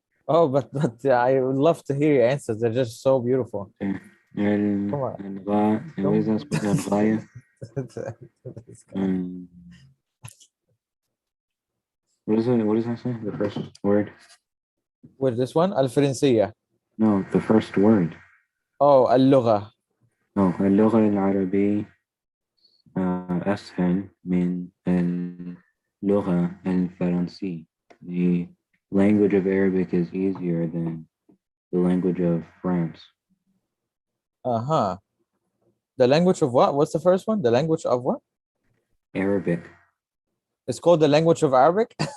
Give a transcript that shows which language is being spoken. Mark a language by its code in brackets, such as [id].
[en] Oh, but I would love to hear your answers. They're just so beautiful. Okay. Come on. What is that supposed to have? Ghaya? This guy. What is it? What does that say? The first word? With this one, الفرنسية. No, the first word. [ar] Oh, اللغة. No, اللغة العربية أسهل من اللغة الفرنسية. [en] The language of Arabic is easier than the language of France. Uh-huh. The language of what? What's the first one? The language of what? Arabic. It's called the language of Arabic?